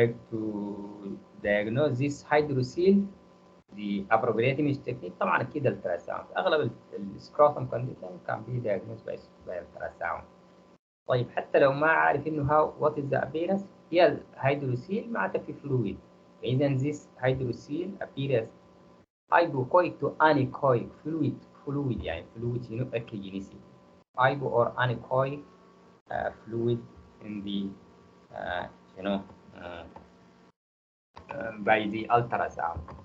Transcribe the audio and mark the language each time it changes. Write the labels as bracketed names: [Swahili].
[English] To diagnose this hydrocele the appropriate image technique [Arabic] طبعا اكيد التراساوند. اغلب السكروتم كونديشن كان بي diagnosed by التراساوند. طيب حتى لو ما عارف انه [English] what is the appearance [Arabic] هي الهيدروسيل معناتها في فلويد. [English] اذا this hydrocele appears hypochoic to anechoic fluid يعني fluid شنو echogenicity hypo or anechoic fluid in the you know by the ultrasound.